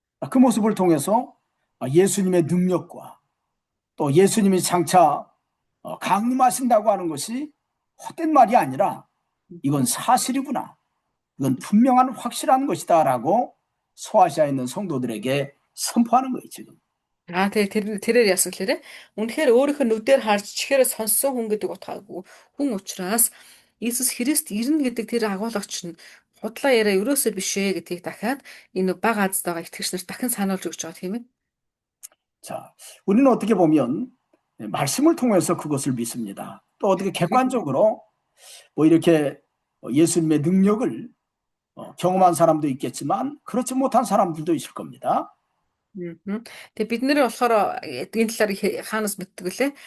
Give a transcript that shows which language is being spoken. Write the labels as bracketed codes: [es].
[ko] 그 모습을 통해서 예수님의 능력과 또 예수님이 장차 강림하신다고 하는 것이 헛된 말이 아니라 이건 사실이구나. 이건 분명한 확실한 것이다라고 소아시아에 있는 성도들에게 선포하는 거예요, 지금. [mn] Тэгээ тэрээр яасан гэхээр үнэхээр өөрийнхөө нүдээр харж чихээрээ сонссон хүн гэдэг утгаагүй хүн учраас Иесус Христ ирнэ гэдэг тэр агуулгач нь худлаа яриа ерөөсөө биш ээ гэдгийг дахиад энэ бага азд байгаа итгэгч нарт дахин сануулж өгч байгаа тийм ээ. [ko] 자, 우리는 어떻게 보면 말씀을 통해서 그것을 믿습니다. 또 어떻게 객관적으로 뭐 이렇게 예수님의 능력을 경험한 사람도 있겠지만 그렇지 못한 사람들도 있을 겁니다. [mn] Тэгээ бид нэр болохоор энэ талаар хаанаас мэддэг вүлээ?